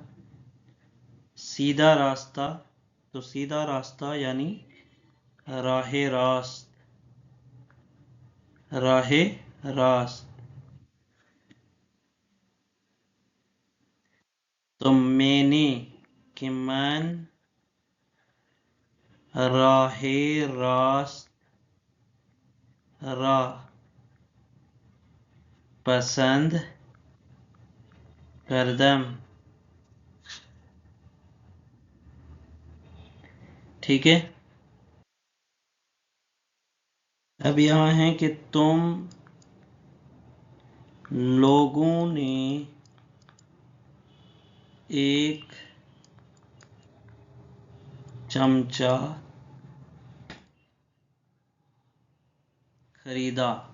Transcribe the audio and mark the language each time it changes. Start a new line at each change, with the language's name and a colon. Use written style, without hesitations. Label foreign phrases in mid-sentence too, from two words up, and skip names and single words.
Urdu: سیدھا راستہ، تو سیدھا راستہ یعنی راہ راست، راہ راست. تو میں نے کہ
Persian: من راہ راست را پسند کردم.
Urdu: ٹھیک ہے. اب یہاں ہے کہ تم لوگوں نے ایک چمچہ خریدا.